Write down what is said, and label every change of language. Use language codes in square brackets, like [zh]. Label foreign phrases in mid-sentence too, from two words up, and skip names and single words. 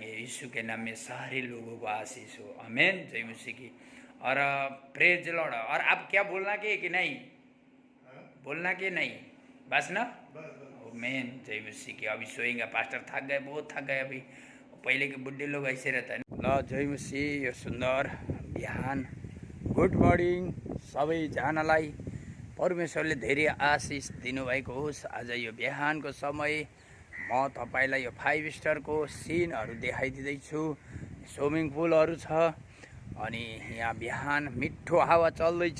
[hi] यीशु के नाम में सारे लोगों को आशीष हो, आमीन, जय मसीह की। [en] और praise lord. [hi] और आप क्या बोलना के कि नहीं, बोलना के नहीं, बस ना, आमीन, जय मसीह की। अभी सोएंगे, पास्टर थक गए, बहुत थक गए अभी, पहले के बुढ़े लोग ऐसे रहता है। [ne] ल जय मसीह, यो सुन्दर बिहान, [en] good morning [ne] सबैजनालाई परमेश्वरले धेरै आशिष दिनुभएको होस्। आज यो बिहानको समय म तपाईँलाई यो 5 स्टारको सिनहरू देखाइदिँदैछु। स्विमिङ पुलहरू छ, अनि यहाँ बिहान मिठो हावा चल्दैछ।